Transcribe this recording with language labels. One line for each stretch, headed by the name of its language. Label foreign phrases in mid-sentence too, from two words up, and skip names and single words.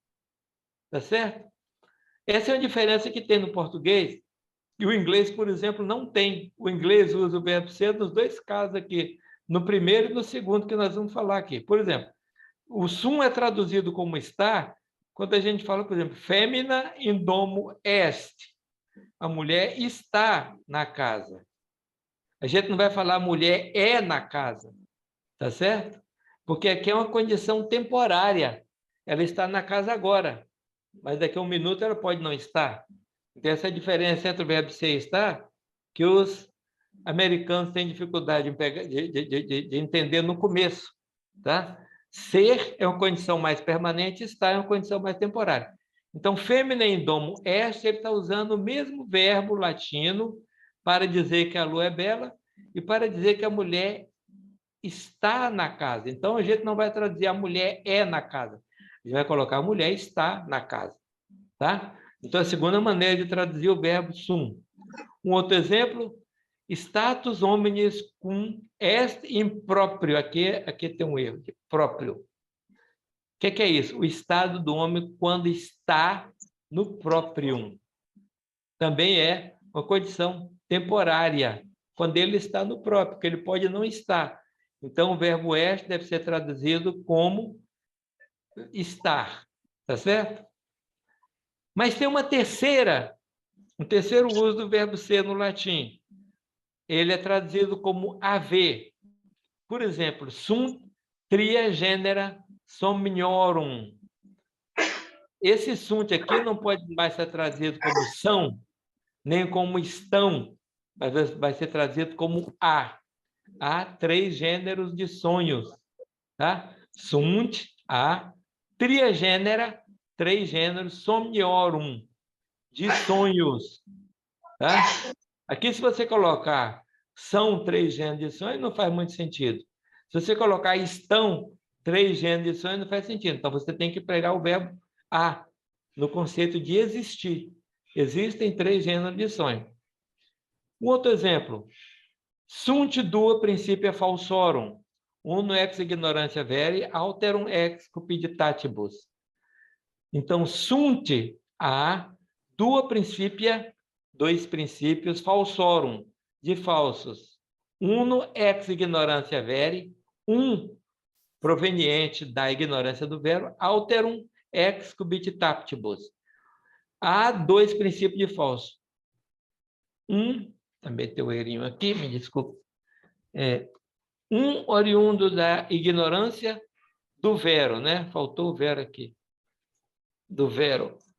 Portuguese: Tá certo? Essa é a diferença que tem no português. E o inglês, por exemplo, não tem. O inglês usa o verbo ser nos dois casos aqui, no primeiro e no segundo que nós vamos falar aqui. Por exemplo, o sum é traduzido como estar quando a gente fala, por exemplo,
Latin: femina in domo est.
Portuguese: A mulher está na casa. A gente não vai falar a mulher é na casa, tá certo? Porque aqui é uma condição temporária. Ela está na casa agora, mas daqui a um minuto ela pode não estar. Então, essa é a diferença entre o verbo ser e estar, que os americanos têm dificuldade de entender no começo. Tá? Ser é uma condição mais permanente, estar é uma condição mais temporária. Então,
Latin: femina in domo est,
Portuguese: ele está usando o mesmo verbo latino para dizer que a lua é bela e para dizer que a mulher está na casa. Então, a gente não vai traduzir a mulher é na casa. A gente vai colocar a mulher está na casa. Tá? Então, a segunda maneira de traduzir o verbo sum. Um outro exemplo,
Latin: status hominis cum est impróprio.
Portuguese: Aqui tem um erro, de próprio. O que é isso? O estado do homem quando está no próprio. Também é uma condição temporária, quando ele está no próprio, porque ele pode não estar. Então, o verbo est deve ser traduzido como estar. Tá certo? Mas tem um terceiro uso do verbo ser no latim. Ele é traduzido como haver. Por exemplo,
Latin: sum tria genera somniorum.
Portuguese: Esse sunt aqui não pode mais ser traduzido como são, nem como estão, mas vai ser traduzido como há. Há 3 gêneros de sonhos. Tá? Sunt, há,
Latin: tria genera,
Portuguese: 3 gêneros, somniorum, de sonhos. Tá? Aqui, se você colocar são 3 gêneros de sonhos, não faz muito sentido. Se você colocar estão 3 gêneros de sonhos, não faz sentido. Então, você tem que pregar o verbo há, no conceito de existir. Existem 3 gêneros de sonho. Um outro exemplo.
Latin: Sunt duo principia falsorum. Uno ex ignorantia veri, alterum ex cupiditatibus.
Portuguese: Então, sunt há,
Latin: duo principia,
Portuguese: 2 princípios, falsorum, de falsos.
Latin: Uno ex ignorantia veri,
Portuguese: proveniente da ignorância do verbo,
Latin: alterum ex cubitatibus.
Portuguese: Há 2 princípios de falso. Também tem o errinho aqui, me desculpe. Oriundo da ignorância do vero, né? Faltou o vero aqui. Do vero.